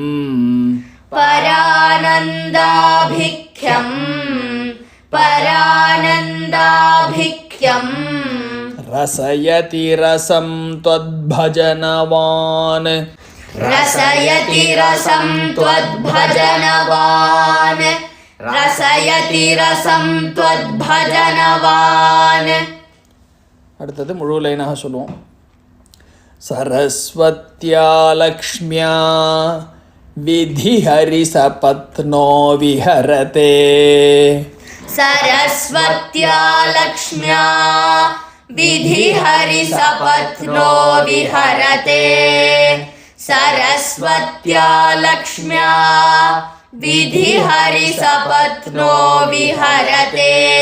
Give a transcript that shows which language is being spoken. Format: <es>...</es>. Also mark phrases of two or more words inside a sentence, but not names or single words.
<sa>परानन्दाभिख्यम् परानन्दाभिख्यम् रसयति रसं त्वद्भजनवान् रसयति रसं त्वद्भजनवान् रसयति रसं त्वद्भजनवान्.</sa> <ta>அடுத்தது முழு லைனாக சொல்லுவோம்.</ta> <sa>सरस्वत्या लक्ष्म्या विधिहरि सपत्नो विहरते सरस्वत्या लक्ष्म्या विधिहरि सपत्नो विहरते सरस्वत्या लक्ष्म्या विधिहरि सपत्नो विहरते</sa>